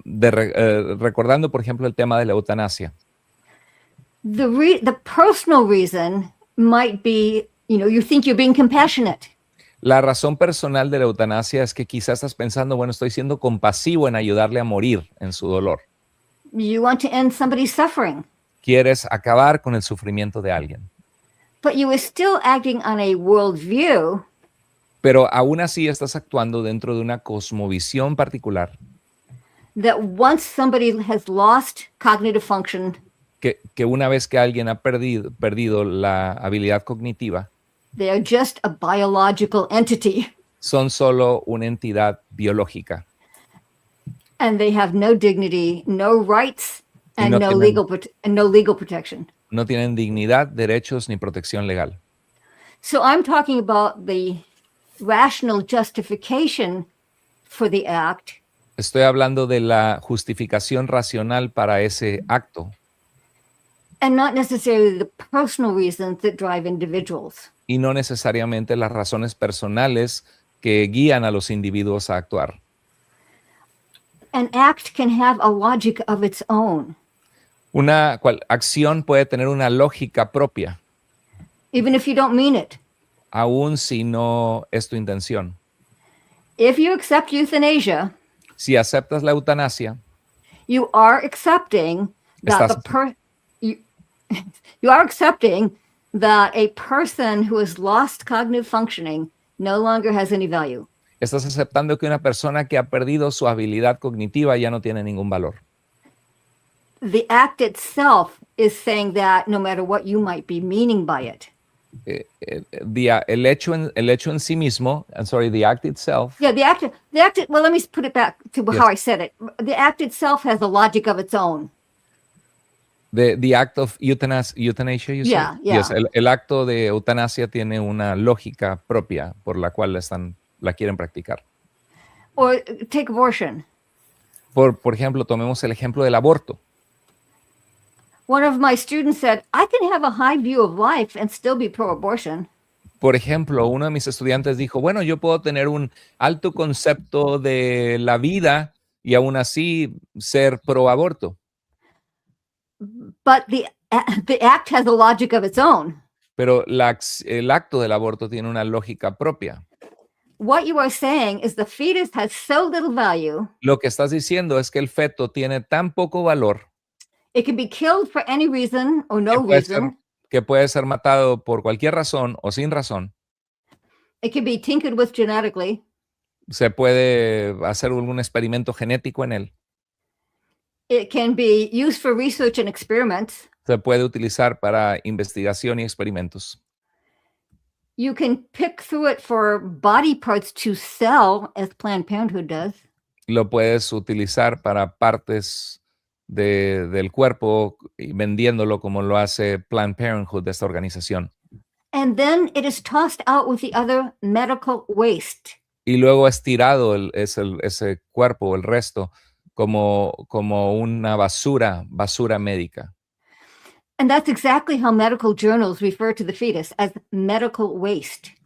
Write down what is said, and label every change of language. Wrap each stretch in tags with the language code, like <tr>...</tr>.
<es>Recordando, por ejemplo, el tema de la eutanasia.</es> <en>The personal reason might be, you think you're being compassionate.</en> <es>La razón personal de la eutanasia es que quizás estás pensando, bueno, estoy siendo compasivo en ayudarle a morir en su dolor.</es> <en>You want to end somebody's suffering.</en> <es>Quieres acabar con el sufrimiento de alguien.</es> <en>But you are still acting on a worldview.</en> <es>Pero aún así estás actuando dentro de una cosmovisión particular.</es> <en>That once somebody has lost cognitive function,</en> <es>que una vez que alguien ha perdido la habilidad cognitiva,</es> <en>they are just a biological entity.</en> <es>Son solo una entidad biológica.</es> <en>And they have no dignity, no rights, and no legal protection.</en> <es>No tienen dignidad, derechos ni protección legal.</es> <en>So I'm talking about the rational justification for the act.</en> <es>Estoy hablando de la justificación racional para ese acto.</es> <en>And not necessarily the personal reasons that drive individuals.</en> <es>Y no necesariamente las razones personales que guían a los individuos a actuar.</es> <en>An act can have a logic of its own.</en> <es>Una acción puede tener una lógica propia.</es> <en>Even if you don't mean it.</en> <es>Aún si no es tu intención.</es> <en>If you accept euthanasia,</en> <es>si aceptas la eutanasia,</es> <en>you are accepting that you are accepting that a person who has lost cognitive functioning no longer has any value.</en> <es>Estás aceptando que una persona que ha perdido su habilidad cognitiva ya no tiene ningún valor.</es> <en>The act itself is saying that no matter what you might be meaning by it.</en> <es>El hecho en sí mismo,</es> <en>I'm sorry, the act itself. Yeah, the act, well, let me put it back to how I said it. The act itself has a logic of its own. The act of euthanasia, you yeah, say? Yeah.</en> <es>Yes, el acto de eutanasia tiene una lógica propia por la cual la quieren practicar.</es> <en>Or take abortion.</en> <es>Por ejemplo, tomemos el ejemplo del aborto.</es> <en>One of my students said, I can have a high view of life and still be pro-abortion.</en> <es>Por ejemplo, uno de mis estudiantes dijo, bueno, yo puedo tener un alto concepto de la vida y aún así ser pro-aborto.</es> <en>But the act has a logic of its own.</en> <es>Pero el acto del aborto tiene una lógica propia.</es> <en>What you are saying is the fetus has so little value.</en> <es>Lo que estás diciendo es que el feto tiene tan poco valor.</es> <en>It can be killed for any reason or no reason.</en> <es>Que puede ser matado por cualquier razón o sin razón.</es> <en>It can be tinkered with genetically.</en> <es>Se puede hacer algún experimento genético en él.</es> <en>It can be used for research and experiments.</en> <es>Se puede utilizar para investigación y experimentos.</es> <en>You can pick through it for body parts to sell, as Planned Parenthood does.</en> <es>Lo puedes utilizar para partes del cuerpo y vendiéndolo como lo hace Planned Parenthood, de esta organización.</es> <en>And then it is tossed out with the other medical waste.</en> <es>Y luego es tirado ese cuerpo, el resto, como una basura médica.</es> <en>And that's exactly how medical journals refer to the fetus, as medical waste.</en>